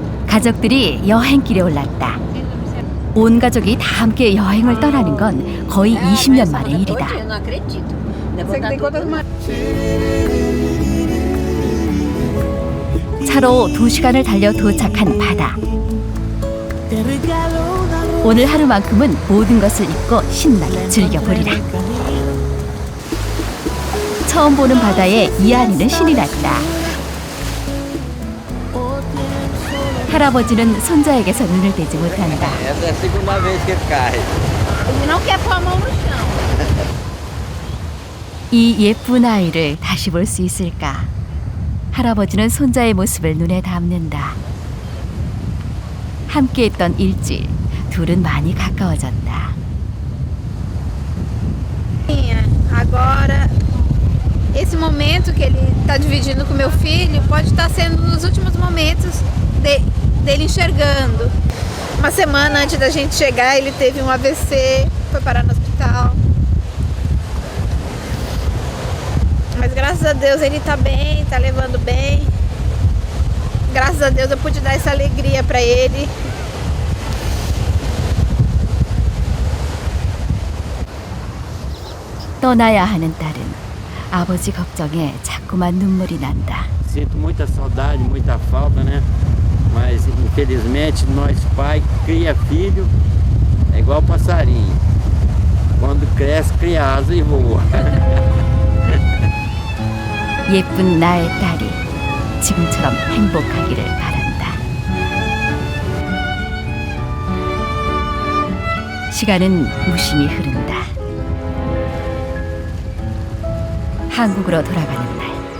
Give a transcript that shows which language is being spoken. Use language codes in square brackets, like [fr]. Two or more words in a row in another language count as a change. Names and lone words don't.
[ko] 가족들이 여행길에 올랐다. 온 가족이 다 함께 여행을 떠나는 건 거의 20년 만의 일이다. [pt] Eu não acredito. [ko] 차로 2시간을 달려 도착한 바다. 오늘 하루만큼은 모든 것을 잊고 신나게 즐겨보리라. 처음 보는 바다에 이한이는 신이 났다. 할아버지는 손자에게서 눈을 떼지 못한다. [pt] Essa é a segunda vez que ele cai. Ele não quer pôr a mão no chão. [ko] 이 예쁜 아이를 다시 볼 수 있을까? 할아버지는 손자의 모습을 눈에 담는다. 함께했던 일주일, 둘은 많이 가까워졌다. [pt] Agora, esse momento que ele está dividindo com meu filho pode estar sendo nos últimos momentos dele enxergando. Uma semana antes da gente chegar, ele teve um AVC, foi parar no hospital. Mas graças a Deus ele tá bem, tá levando bem. Graças a Deus eu pude dar essa alegria para ele. [ko] 떠나야 하는 딸은 아버지 걱정에 자꾸만 눈물이 난다. [pt] Sinto muita saudade, muita falta, né? Mas infelizmente nós pai cria filho é igual passarinho. Quando cresce cria asa e voa. [ko] 예쁜 나의 딸이 지금처럼 행복하기를 바란다. 시간은 무심히 흐른다. 한국으로 돌아가는 날.